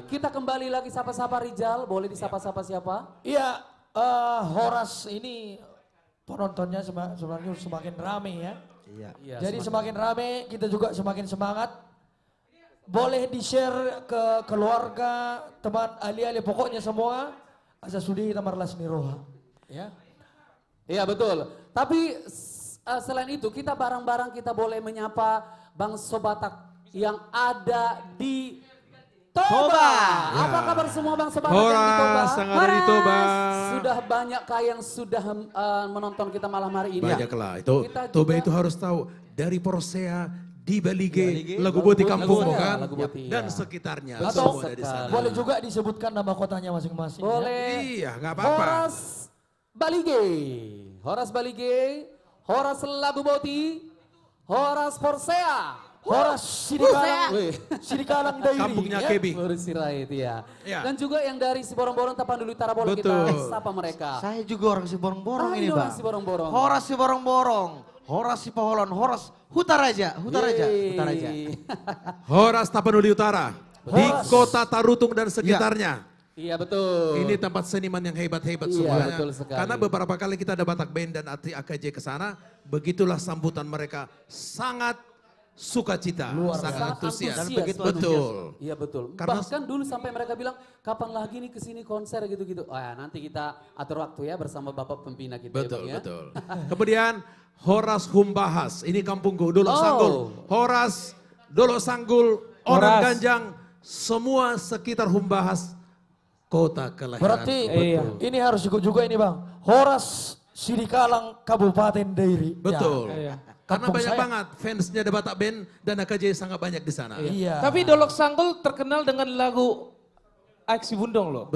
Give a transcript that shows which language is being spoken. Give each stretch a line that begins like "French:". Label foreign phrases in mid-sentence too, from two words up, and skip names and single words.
Indonesian: Kita kembali lagi sapa-sapa Rizal, boleh disapa-sapa siapa? Iya, Horas ini penontonnya sebenarnya semakin rame ya. Iya. Iya, Jadi semakin rame, kita juga semakin semangat. Boleh di-share ke keluarga, teman, ahli-ahli, pokoknya semua.
Batak Toba: Asa sudi tamarlas niroha.
Indonesian: Ya. Iya betul. Tapi selain itu kita bareng-bareng kita boleh menyapa Bang Sobatak yang ada di Toba. Apa kabar semua Bang Sobatak yang di Toba? Horas, yang ada di Toba. Sudah banyakkah yang sudah menonton kita malam hari ini? Banyaklah. Itu Kita Toba juga- itu harus tahu dari Porsea di Balige, Lagu Boti Kampung Lagu bukan? Lagu Boti, Dan iya. sekitarnya. Betul Semua dari sana. Boleh juga disebutkan nama kotanya masing-masing. Ya. Boleh. Iya, nggak apa-apa. Horas Balige, Horas Balige, Horas Lagu Boti, Horas Porsea. Horas Sidikalang, Wih. Sidikalang Dairi. Kampungnya ya. Kebi. Urus Sirait ya. Iya. Dan juga yang dari Siborong-Borong Tapanuli Utara boleh Betul. kita sapa mereka. Saya juga orang si borong-borong ini, orang Bang. si borong-borong. Horas si borong-borong. Horas si poholon. Horas Hutaraja. Hutaraja. Yeay. Hutaraja. Horas Tapanuli Utara. Di kota Tarutung dan sekitarnya. Iya betul. Ini tempat seniman yang hebat-hebat Iya, semuanya. betul sekali. Karena beberapa kali kita ada Batak Band dan AKJ ke sana, begitulah sambutan mereka sangat sukacita, sangat antusias. Dan begitu Betul. Iya betul. Karena- Bahkan dulu sampai mereka bilang kapan lagi nih kesini konser gitu-gitu. Oh ya nanti kita atur waktu ya bersama Bapak Pembina kita Betul, ya Bang ya. betul. Kemudian Horas Humbahas, ini kampungku, Dolok Oh. Sanggul. Horas, Dolok Sanggul, Orang Horas. Ganjang, semua sekitar Humbahas, kota kelahiran. Berarti Iya. ini harus ikut juga ini Bang. Horas Sidikalang Kabupaten Dairi. Betul. Iya. Karena Kampung banyak saya. banget fansnya ada Batak Band dan AKJ sangat banyak di sana. Iya. Tapi Dolok Sanggul terkenal dengan lagu Aksi Bundong loh.